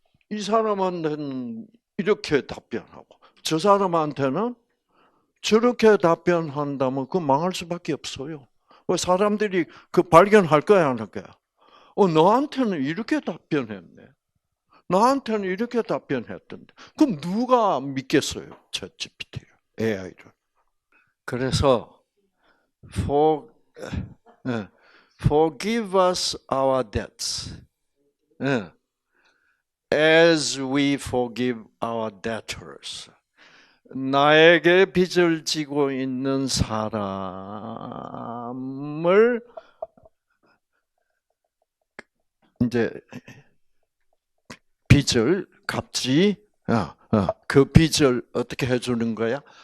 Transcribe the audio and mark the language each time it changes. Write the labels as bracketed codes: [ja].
[ko] 이 사람한테는 이렇게 답변하고 저 사람한테는 저렇게 답변한다면 그 망할 수밖에 없어요. 왜 사람들이 그 발견할 거야, 안 할 거야? 너한테는 이렇게 답변했네. 나한테는 이렇게 답변했던데. 그럼 누가 믿겠어요? 챗GPT를, AI를. 그래서 [en] forgive us our debts, as we forgive our debtors. [ko] 나에게 빚을 지고 있는 사람을 이제 빚을 갚지, 그 빚을 어떻게 해주는 거야?